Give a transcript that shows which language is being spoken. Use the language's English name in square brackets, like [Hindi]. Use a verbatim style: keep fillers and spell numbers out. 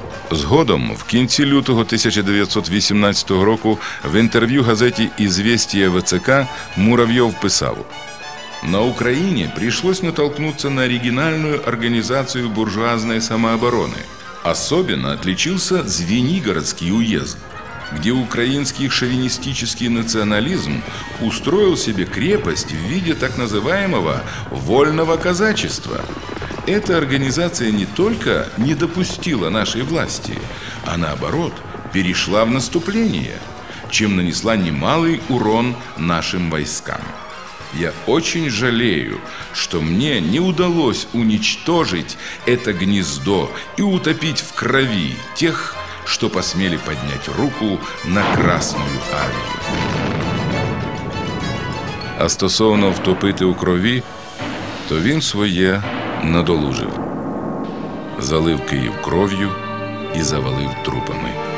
[Ukrainian] Згодом, в кінці лютого тисяча дев'ятсот вісімнадцятого року, в інтерв'ю газеті «Известия ВЦК» Муравйов писав: [Russian] «На Украине пришлось натолкнуться на оригинальную организацию буржуазной самообороны. Особенно отличился Звенигородский уезд, где украинский шовинистический национализм устроил себе крепость в виде так называемого «вольного казачества». Эта организация не только не допустила нашей власти, а наоборот, перешла в наступление, чем нанесла немалый урон нашим войскам. Я очень жалею, что мне не удалось уничтожить это гнездо и утопить в крови тех, что посмели поднять руку на Красную армию». [Ukrainian] А стосовно втопити у крові, то він своє надолужив. Залив Київ кров'ю і завалив трупами.